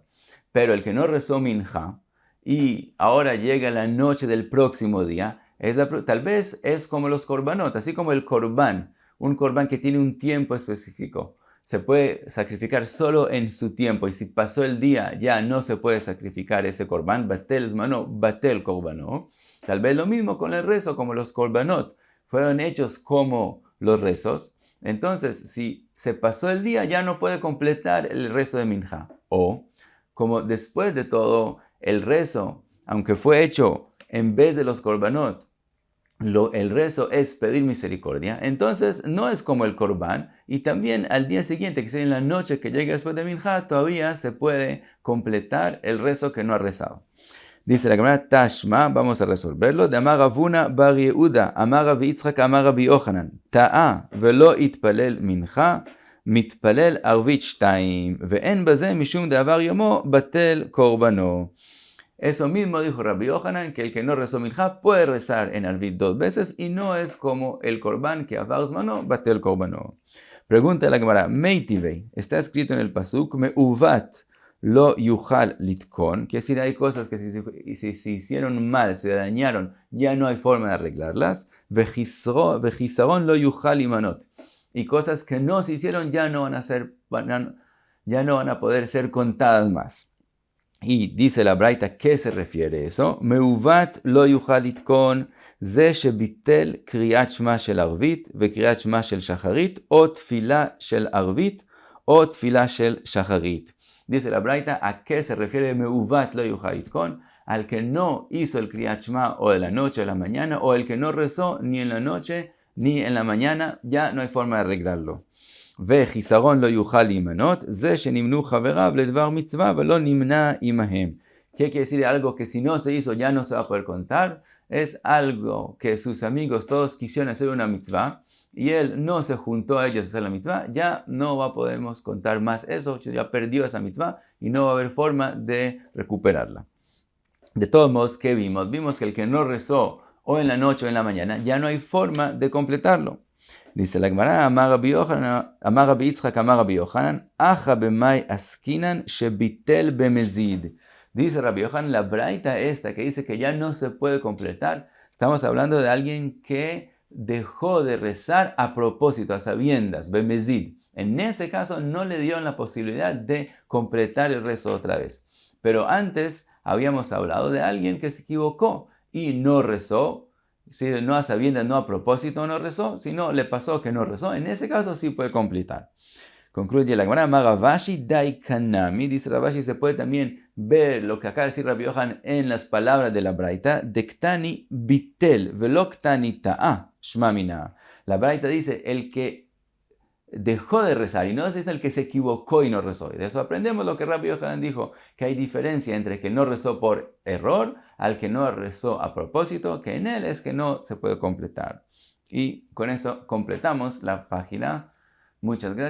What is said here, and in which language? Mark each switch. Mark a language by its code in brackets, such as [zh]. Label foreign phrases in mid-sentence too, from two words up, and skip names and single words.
[es] Pero el que no rezó minja y ahora llega la noche del próximo día, tal vez es como los korbanot, así como el korban, un korban que tiene un tiempo específico. Se puede sacrificar solo en su tiempo, y si pasó el día ya no se puede sacrificar ese korban, [arc] בטל זמנו, בטל קרבנו. [es] Tal vez lo mismo con el rezo, como los korbanot fueron hechos como los rezos. Entonces, si se pasó el día, ya no puede completar el rezo de minja. O, como después de todo, el rezo, aunque fue hecho en vez de los korbanot, el rezo es pedir misericordia, entonces no es como el korban, y también al día siguiente, que sea en la noche que llega después de minja, todavía se puede completar el rezo que no ha rezado. Dice la Gemara, Tashma, vamos a resolverlo. [arc] דאמר רב הונא בר יהודה, אמר רב יצחק, אמר רבי יוחנן, טעה ולא התפלל מנחה, מתפלל ערבית 2, ואין בזה משום דעבר יומו בטל קרבנו. [es] Eso mismo dijo Rabbi Yochanan, que el que no rezó minja puede rezar en arvit 2 veces y no es como el korban que [arc] עבר זמנו בטל קרבנו. [es] Pregunta la Gemara, Meitivei, está escrito en el pasuk, [he] מעוות לא יוכל לתקן, [es] que decir, hay cosas que si se hicieron mal, se dañaron, ya no hay forma de arreglarlas, [he] וחסרון לא יוכל להמנות, [es] y cosas que no se hicieron ya no van a poder ser contadas más. Y dice la Braita, ¿qué se refiere eso? [he] מעוות לא יוכל לתקן, זה שביטל קריאת שמע של ערבית וקריאת שמע של שחרית, או תפילה של ערבית או תפילה של שחרית. [es] Dice la Braita, ¿a qué se refiere [he] מעוות לא יוכל לתקן? [es] Al que no hizo el Kriyat Shema o de la noche o de la mañana, o el que no rezó ni en la noche ni en la mañana, ya no hay forma de arreglarlo. [he] וחיסרון לא יוכל להימנות, זה שנמנו חבריו לדבר מצווה ולא נמנה עמהם. [es] ¿Qué quiere decir? Algo que si no se hizo ya no se va a poder contar. Es algo que sus amigos todos quisieron hacer una mitzvah y él no se juntó a ellos a hacer la mitzvah, ya no podemos contar más eso, ya perdió esa mitzvah y no va a haber forma de recuperarla. De todos modos, ¿qué vimos? Vimos que el que no rezó o en la noche o en la mañana, ya no hay forma de completarlo. Dice la Gemara, Amar Rabbi Yitzchak, Amar Rabbi Yochanan, [arc] הכא במאי עסקינן שביטל במזיד. [es] Dice Rabbi Yochanan, la braita esta que dice que ya no se puede completar, estamos hablando de alguien que dejó de rezar a propósito, a sabiendas, bemezid. En ese caso no le dieron la posibilidad de completar el rezo otra vez. Pero antes habíamos hablado de alguien que se equivocó y no rezó, no a sabiendas, no a propósito no rezó, sino le pasó que no rezó. En ese caso sí puede completar. Concluye la Gemara, [arc] רב אשי דיקא נמי, [es] dice Ravashi, se puede también ver lo que acaba de decir Rabbi Yochanan en las palabras de la braita, [arc] דקתני ביטל ולא קתני טעה שמע מינה. [es] La braita dice, el que dejó de rezar y no es el que se equivocó y no rezó. Y de eso aprendemos lo que Rabbi Yochanan dijo, que hay diferencia entre el que no rezó por error al que no rezó a propósito, que en él es que no se puede completar. Y con eso completamos la página.